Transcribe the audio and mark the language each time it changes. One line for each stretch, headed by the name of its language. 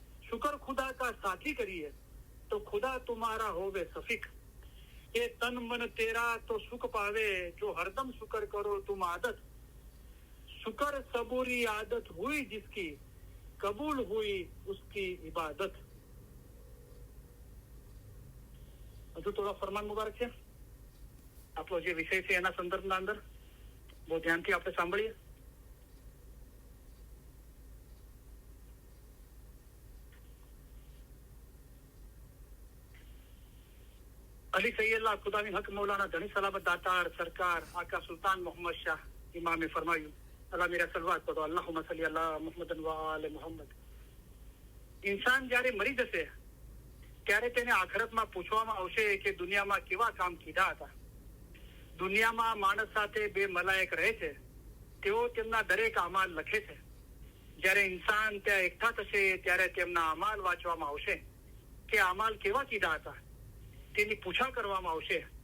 Hindi: शुक्र खुदा का साथी करिए, तो खुदा तुम्हारा होवे सफीक। ये तन मन तेरा तो सुख पावे, जो हरदम शुक्र करो तुम आदत। शुक्र सबूरी आदत हुई जिसकी, कबूल हुई उसकी इबादत।
Gujarati: હજુ થોડા ફરમાન મુબારક છે આપણો જે વિષય છે એના સંદર્ભના અંદર બહુ ધ્યાનથી આપણે સાંભળીએ.
Hindi: अली सैयदला खुदावी हक मौलाना धनी सलामत दातार सरकार आका सुल्तान मोहम्मद शाह इमाम फरमायूं अल्लाह मेरा सलवात पढ़ो अल्लाहुम्मा सल्ली अला मुहम्मद व आले मुहम्मद. इंसान
Gujarati: જ્યારે મરી જશે ત્યારે તેને આખરતમાં પૂછવામાં આવશે કે દુનિયામાં કેવા કામ કીધા હતા. દુનિયામાં માણસ સાથે બે મલાયક રહે છે, તેઓ તેમના દરેક અમાલ લખે છે. જ્યારે ઇન્સાન ત્યાં એકઠા થશે ત્યારે તેમના અમાલ વાંચવામાં આવશે કે અમાલ કેવા કીધા હતા, તેની પૂછા કરવામાં આવશે.